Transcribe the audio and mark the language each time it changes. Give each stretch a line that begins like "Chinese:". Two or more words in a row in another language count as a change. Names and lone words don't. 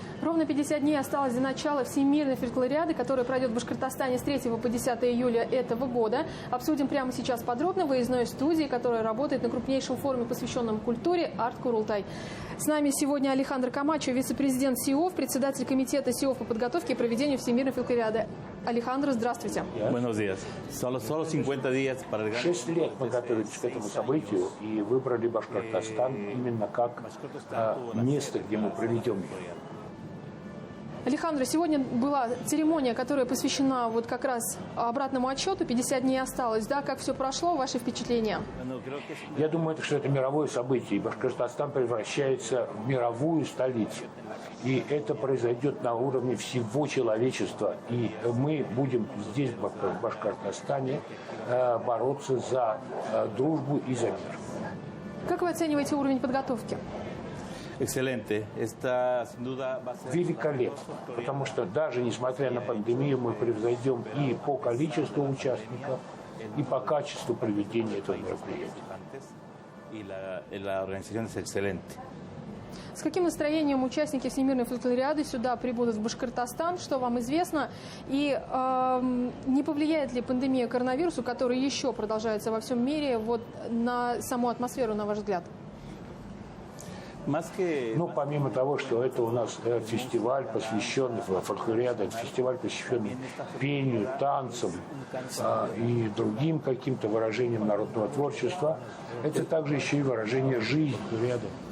Russian: Ровно 50 дней осталось до начала Всемирной фольклориады, которая пройдет в Башкортостане с 3 по 10 июля этого года. Обсудим прямо сейчас подробно в выездной студии, которая работает на крупнейшем форуме, посвященном культуре «Арт Курултай». С нами сегодня Алехандро Камачо, вице-президент СИОФ, председатель комитета СИОФ по подготовке и проведению Всемирной фольклориады. Алехандро, здравствуйте.
Spanish: Buenos días. Solo 50 días para el
Russian: 6 лет мы готовились к этому событию и выбрали Башкортостан именно как место, где мы проведем его. Алехандро, сегодня была церемония, которая посвящена вот как раз обратному отсчету. 50 дней осталось, да? Как все прошло, ваши впечатления? Я думаю, что это мировое событие, и Башкортостан превращается в мировую столицу. И это произойдет на уровне всего человечества. И мы будем здесь, в Башкортостане, бороться за дружбу и за мир. Как вы оцениваете уровень подготовки?
Spanish: Excelente. Esta, sin duda, va a ser...
Russian: Великолепно, потому что даже несмотря на пандемию мы превзойдем и по количеству участников, и по качеству проведения этого мероприятия.
Spanish: Y la organización es excelente.
Russian: С каким настроением участники Всемирной фольклориады сюда прибудут в Башкортостан, что вам известно? И не повлияет ли пандемия коронавируса, которая еще продолжается во всем мире, вот, на саму атмосферу, на ваш взгляд? Ну, помимо того, что это у нас фестиваль, посвященный фольклориаде, фестиваль, посвященный пению, танцам и другим каким-то выражениям народного творчества, это также еще и выражение жизни рядом.